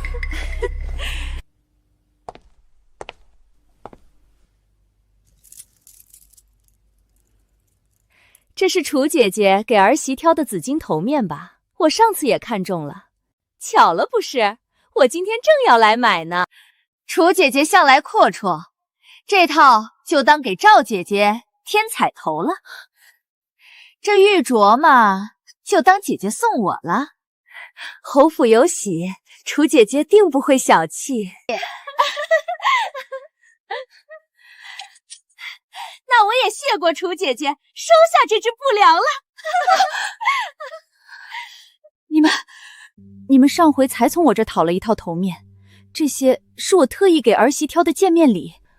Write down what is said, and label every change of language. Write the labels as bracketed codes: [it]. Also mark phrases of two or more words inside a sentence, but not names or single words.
[zh] 這是楚姐姐給兒媳挑的紫金頭面吧？我上次也看中了。巧了不是？我今天正要來買呢。楚姐姐向來闊綽，這套就當給趙姐姐添彩頭了。這玉鐲嘛，就當姐姐送我了。侯府有喜，楚姐姐定不會小氣。那我也謝過楚姐姐，收下這隻不良了。你們上回才從我這討了一套頭面，這些是我特意給兒媳挑的見面禮。